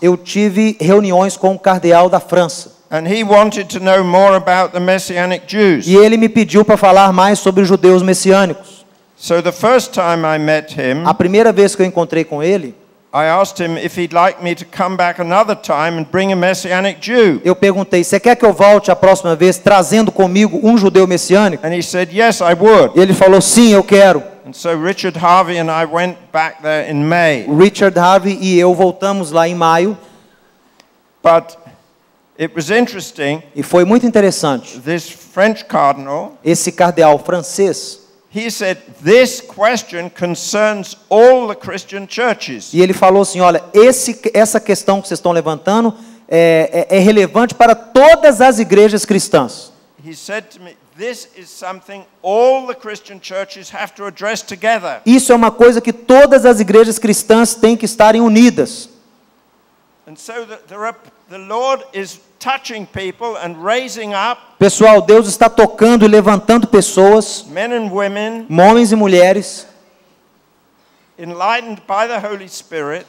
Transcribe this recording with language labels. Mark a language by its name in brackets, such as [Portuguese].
[Portuguese] eu tive reuniões com o cardeal da França. [English] and he wanted to know more about the Messianic Jews. [Portuguese] E ele me pediu para falar mais sobre os judeus messiânicos. [English] So the first time I met him, [Portuguese] A primeira vez que eu encontrei com ele, [English] I asked him if he'd like me to come back another time and bring a Messianic Jew. [Portuguese] eu perguntei: você quer que eu volte a próxima vez trazendo comigo um judeu messiânico? [English] And he said, yes, I would. [Portuguese] E ele falou: sim, eu quero. [English] And so Richard Harvey and I went back there in May. [Portuguese] O Richard Harvey e eu voltamos lá em maio, [English] But it was interesting, [Portuguese] e foi muito interessante. [English] this French cardinal, [Portuguese] Esse cardeal francês, [English] he said, this question concerns all the Christian churches. [Portuguese] e ele falou assim: olha, essa questão que vocês estão levantando é relevante para todas as igrejas cristãs. [English] He said to me, this is something all the Christian churches have to address together. [Portuguese] Isso é uma coisa que todas as igrejas cristãs têm que estarem unidas. [English] And so the Lord is touching people and raising up [Portuguese] Pessoal, Deus está tocando e levantando pessoas, [English] men and women [Portuguese] homens e mulheres, [English] enlightened by the Holy Spirit